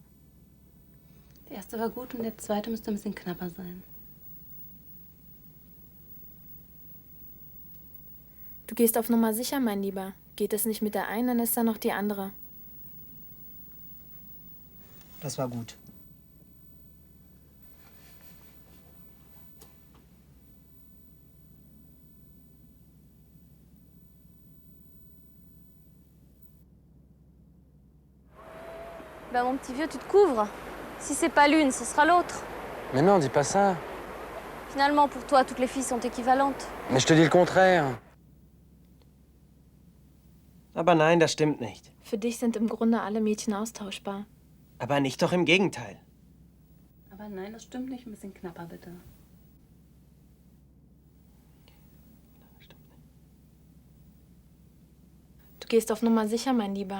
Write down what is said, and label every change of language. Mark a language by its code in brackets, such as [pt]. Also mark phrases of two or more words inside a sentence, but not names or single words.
[de] Der erste war gut und der zweite müsste ein bisschen knapper sein. Du gehst auf Nummer sicher, mein Lieber. Geht es nicht mit der einen, dann ist da noch die andere. Das war gut. [fr] Ben, mon petit vieux, tu te couvres. Si c'est pas l'une, ce sera l'autre. Mais non, dis pas ça. Finalement, pour toi, toutes les filles sont équivalentes. Mais je te dis le contraire. [de] Aber nein, das stimmt nicht. Für dich sind im Grunde alle Mädchen austauschbar. Aber nicht doch im Gegenteil. Aber nein, das stimmt nicht. Ein bisschen knapper, bitte. Du gehst auf Nummer sicher, mein Lieber.